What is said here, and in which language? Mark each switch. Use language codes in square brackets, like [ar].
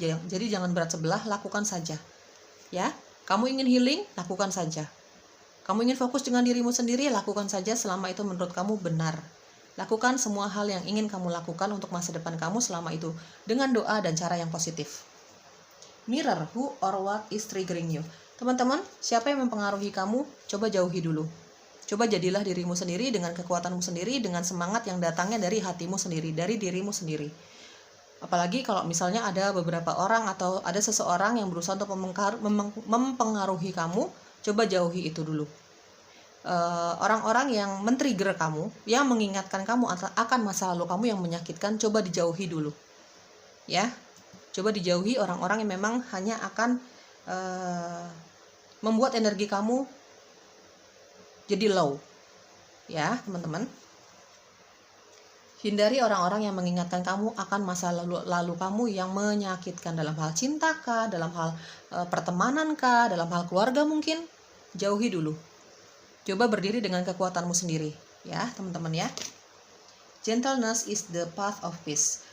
[id] Jadi jangan berat sebelah, lakukan saja. Ya, kamu ingin healing, lakukan saja. Kamu ingin fokus dengan dirimu sendiri, lakukan saja selama itu menurut kamu benar. Lakukan semua hal yang ingin kamu lakukan untuk masa depan kamu selama itu dengan doa dan cara yang positif. [en] Mirror, who or what is triggering you? [id] Teman-teman, siapa yang mempengaruhi kamu? Coba jauhi dulu. Coba jadilah dirimu sendiri dengan kekuatanmu sendiri, dengan semangat yang datangnya dari hatimu sendiri, dari dirimu sendiri. Apalagi kalau misalnya ada beberapa orang atau ada seseorang yang berusaha untuk mempengaruhi kamu, coba jauhi itu dulu. Orang-orang yang men-trigger kamu, yang mengingatkan kamu akan masa lalu kamu yang menyakitkan, coba dijauhi dulu. Ya, coba dijauhi orang-orang yang memang hanya akan membuat energi kamu jadi low. Ya, teman-teman. Hindari orang-orang yang mengingatkan kamu akan masa lalu kamu yang menyakitkan, dalam hal cinta kah, dalam hal pertemanan kah, dalam hal keluarga mungkin. Jauhi dulu. Coba berdiri dengan kekuatanmu sendiri, ya teman-teman ya. [en] Gentleness is the path of peace.